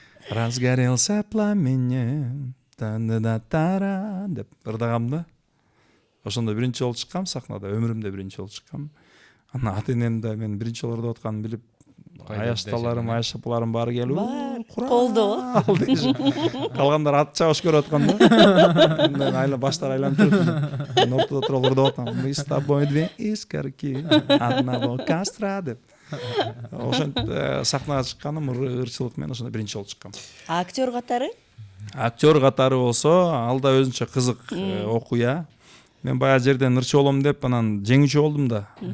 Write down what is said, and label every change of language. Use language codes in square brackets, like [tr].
[ru] Разгорелся пламенем, [ky] та-да-да-тара деп ырдагам да. Ошондо биринчи жолу чыккам сахнада, өмүрүмдө биринчи жолу чыккам. Анан ата энем да мен биринчи жолу ырдап атканымды билип, аяшталарым, аяшапаларым баары келип, колдоо. Калгандар ат чабыш көрүп аткан да. Мен айланып баштары айланып туруп, мен ортодо туруп ырдап атам. [ru] "Мы с тобой две искорки, одного костра" [ky] деп. Ошентип сахнага чыкканым ырчылык менен ошондо биринчи жолу чыккам. Актер катары? Актер катары болсо, ал да өзүнчө кызык окуя. Мен баягы жерден ырчы болом деп анан жеңүүчү болдум да.